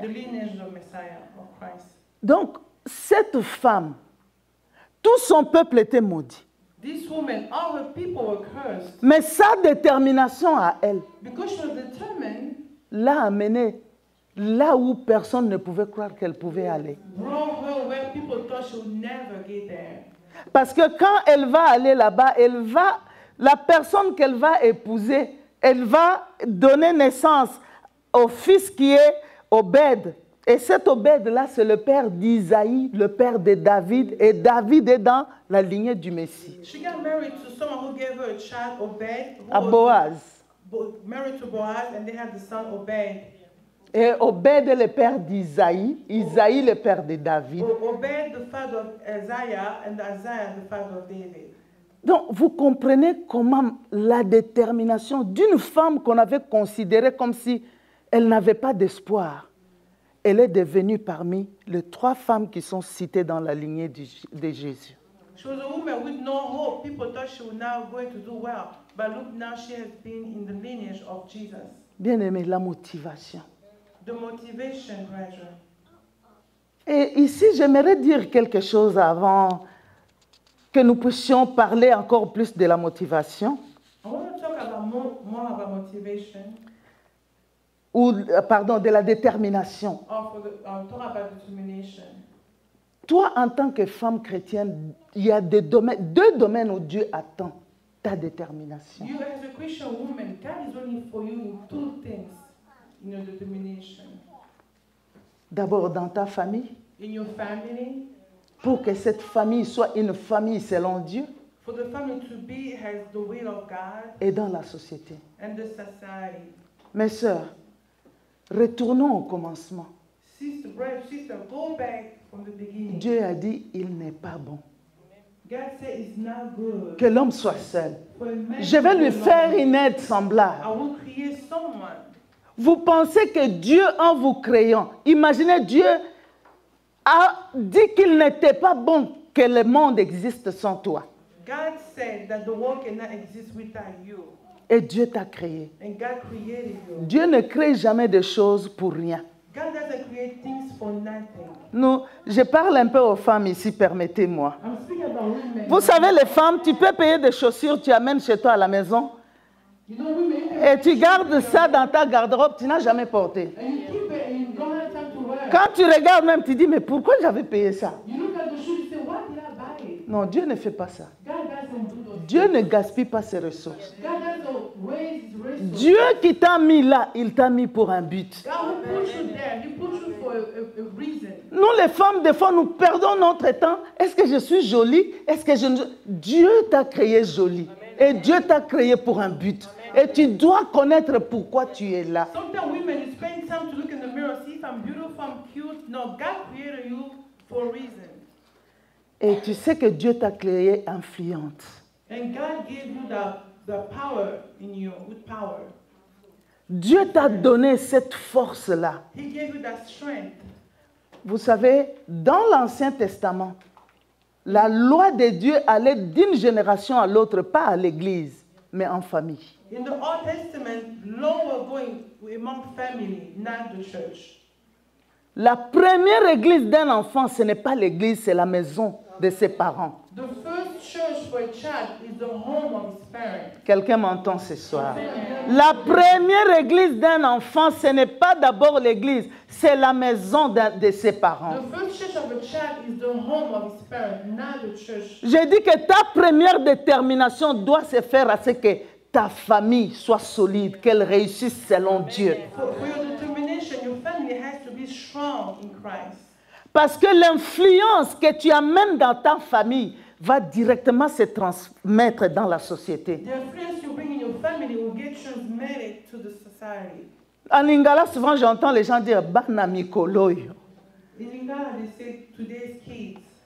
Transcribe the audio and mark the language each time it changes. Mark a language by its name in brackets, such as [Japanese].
[English] the lineage of Messiah, of Christ. [French] Donc, cette femme, tout son peuple était maudit. [English] This woman, all her people were cursed. [French] Mais sa détermination à elle [English] Because she was determined, [French] l'a amenée là où personne ne pouvait croire qu'elle pouvait aller. [English] brought her where people thought she would never get there. [French] Parce que quand elle va aller là-bas, la personne qu'elle va épouser, elle va donner naissance au fils qui est Obed. Et cet Obed-là, c'est le père d'Isaïe, le père de David. Et David est dans la lignée du Messie. [English] She got married to someone who gave her a child, Obed, who [French] À [English] was Boaz. married to Boaz, and they had the son Obed. [French] Et Obed est le père d'Isaïe, Isaïe le père de David. [English] Obed, the father of Isaiah, and Isaiah, the father of David. [French] Donc, vous comprenez comment la détermination d'une femme qu'on avait considérée comme si elle n'avait pas d'espoir, elle est devenue parmi les 3 femmes qui sont citées dans la lignée de Jésus. [English] She was a woman with no hope. People thought she was now going to do well. But look, now she has been in the lineage of Jesus. [French] Bien-aimé, la motivation. [English] The motivation, brethren. [French] Et ici, j'aimerais dire quelque chose avant que nous puissions parler encore plus de la motivation. [English] I want to talk about more about motivation, [French] Ou, pardon, de la détermination. [English] or talk about determination. [French] Toi, en tant que femme chrétienne, il y a deux domaines où Dieu attend ta détermination. [English] You, as a Christian woman, God is looking for you in 2 things. in your determination. [French] D'abord dans ta famille, [English] In your family, [French] pour que cette famille soit une famille selon Dieu, [English] for the family to be has the will of God [French] et dans la société. [English] and the society. [French] Mes sœurs, retournons au commencement. [English] Sister, brother, sister, go back from the beginning. [French] Dieu a dit, il n'est pas bon [English] God said it's not good. [French] que l'homme soit seul. [English] For a man [French] Je vais [English] to [French] lui [English] be [French] faire [English] alone. [French] une aide semblable. [English] I will create someone. [French] Vous pensez que Dieu, en vous créant, imaginez Dieu a dit qu'il n'était pas bon que le monde existe sans toi. [English] God said that the world cannot exist without you. [French] Et Dieu t'a créé. [English] And God created you. [French] Dieu ne crée jamais de choses pour rien. [English] God doesn't create things for nothing. [French] Nous, je parle un peu aux femmes ici, permettez-moi. [English] I'm speaking about women. [French] Vous savez, les femmes, tu peux payer des chaussures, tu amènes chez toi à la maison [English] You know, women, [French] et tu gardes ça dans ta garde-robe, tu n'as jamais porté. [English] and you keep it and you don't have time to wear it. [French] Quand tu regardes même, tu dis, mais pourquoi j'avais payé ça? [English] You look at the shoe, you say, why did I buy it? [French] Non, Dieu ne fait pas ça. [English] God doesn't do those [French] Dieu ne gaspille pas ses ressources. [English] God doesn't waste his resources. [French] Dieu qui t'a mis là, il t'a mis pour un but. [English] God who put you there, he put you for a reason. [French] Nous, les femmes, des fois, nous perdons notre temps. Est-ce que je suis jolie? Est-ce que je ne... Dieu t'a créé jolie. Et Dieu t'a créé pour un but. Et tu dois connaître pourquoi tu es là. [English] Sometimes women, you spend time to look in the mirror, see if I'm beautiful, I'm cute. No, God created you for a reason. [French] Et tu sais que Dieu t'a créé influente. [English] And God gave you the power in you, with power. [French] Dieu t'a donné cette force-là. [English] He gave you that strength. [French] Vous savez, dans l'Ancien Testament, la loi de Dieu allait d'une génération à l'autre, pas à l'église, mais en famille. [English] In the Old Testament, law were going among family, not the church. [French] La première église d'un enfant, ce n'est pas l'église, c'est la maison de ses parents. [English] The first church for a child is the home of his parents. [French] Quelqu'un m'entend ce soir. La première église d'un enfant, ce n'est pas d'abord l'église, c'est la maison de ses parents. [English] The first church of a child is the home of his parents, not the church. [French] J'ai dit que ta première détermination doit se faire à ce que ta famille soit solide, qu'elle réussisse selon Dieu. [English] For your determination, your family has to be strong in Christ. [French] Parce que l'influence que tu amènes dans ta famille va directement se transmettre dans la société. [English] The influence you bring in your family will get transmitted to the society. [French] En Lingala, souvent j'entends les gens dire « [Lingala] Bana mikoloyo ». [English] In Lingala, they say today's kids.